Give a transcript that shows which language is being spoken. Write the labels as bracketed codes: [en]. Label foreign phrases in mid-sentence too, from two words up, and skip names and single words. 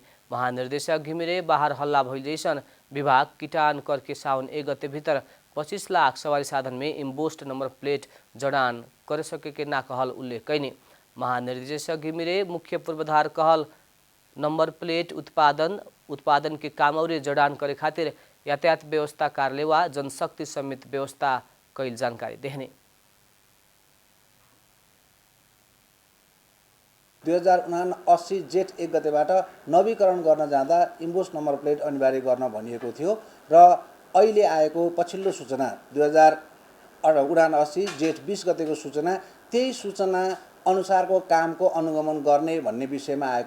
[bho] महानिर्देशक घिमिरे बाहर हल्ला भइल जैसन विभाग किटान करके सावन 1 गते भीतर 25 लाख सवारी साधन में इम्बोस्ड नंबर प्लेट जड़ान करे सके के ना कहल उल्लेख कैने। महानिर्देशक घिमिरे मुख्य पूर्वाधार कहल नंबर प्लेट उत्पादन के काम और जड़ान करे खातिर यातायात व्यवस्था कार्यालय वा जनशक्ति समेत व्यवस्था कैल जानकारी देहने। [ne] 2079 जेठ 1 गतेबाट नवीकरण गर्न जाँदा इम्बोस्ड नम्बर प्लेट अनिवार्य गर्न भनिएको थियो र अहिले आएको पछिल्लो सूचना 2079 जेठ 20 गतेको सूचना त्यही सूचना अनुसारको कामको अनुगमन गर्ने भन्ने विषयमा आएको।